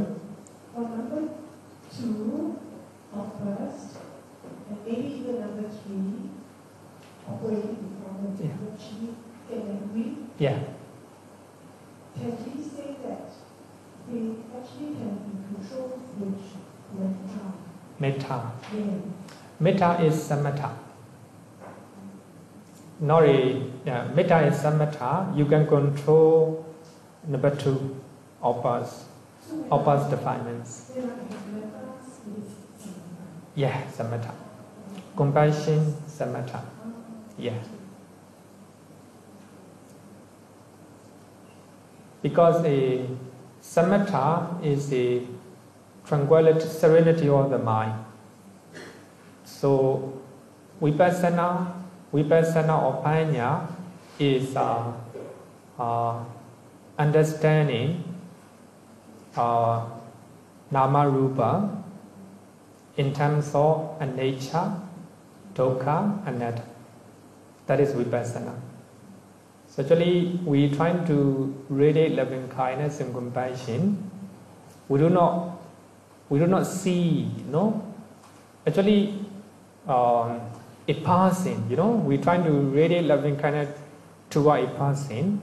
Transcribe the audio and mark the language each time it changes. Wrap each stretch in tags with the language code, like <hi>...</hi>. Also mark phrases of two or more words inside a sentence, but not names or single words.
<en>For number 2, or first, and maybe even number 3, operating defilements, Yeah. which you can agree. Yeah. can we say that we actually can be controlled with metta? Metta. Yeah. Metta is samatha. Metta is samatha. You can control number 2, opas defilements. Yeah, samatha. Compassion, samatha. Yeah. Because a samatha is a tranquility, serenity of the mind. So Vipassana or Panya is understanding</en> <pi>Nama Rupa</pi> <en>in terms of</en> <pi>anicca, dukkha, anatta.</pi> <en>That is Vipassana. So actually, we trying to radiate loving kindness and compassion. We do not see, Actually, a person, we trying to radiate loving kindness toward a person.</en>